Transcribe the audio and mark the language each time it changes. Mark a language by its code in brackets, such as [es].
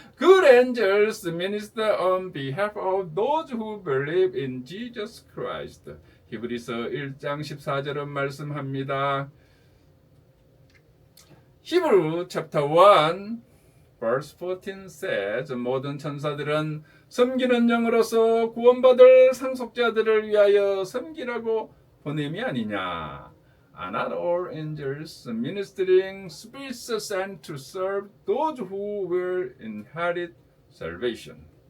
[en] Good angels minister on behalf of those who believe in Jesus Christ. [ko] 히브리서 1장 14절은 말씀합니다. [en] Hebrew chapter 1 verse 14 says, [ko] 모든 천사들은 섬기는 영으로서 구원받을 상속자들을 위하여 섬기라고 보냄이 아니냐. [en] Are not all angels ministering spirits sent to serve those who will inherit salvation.